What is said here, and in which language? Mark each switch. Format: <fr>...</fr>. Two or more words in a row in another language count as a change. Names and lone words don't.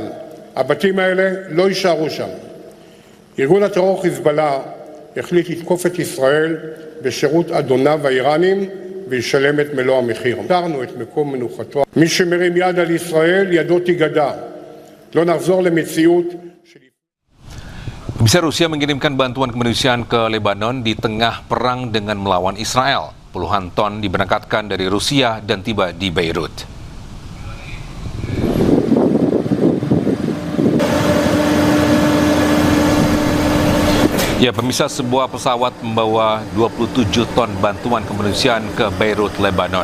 <he>הבתים האלה לא יישארו שם. ארגון הטרור חיזבאללה החליט לתקוף את ישראל בשירות אדוניו האיראנים וישלם את מלוא המחיר. תרנו את מקום מנוחתו. מי שמרים יד על ישראל, ידו תיגדע. לא נחזור למציאות של...</he> <id>Bisa Rusia mengirimkan bantuan kemanusiaan ke Lebanon di tengah perang dengan melawan Israel. Puluhan ton diberangkatkan dari Rusia dan tiba di Beirut. Ya, pemirsa, sebuah pesawat membawa 27 ton bantuan kemanusiaan ke Beirut, Lebanon.</id>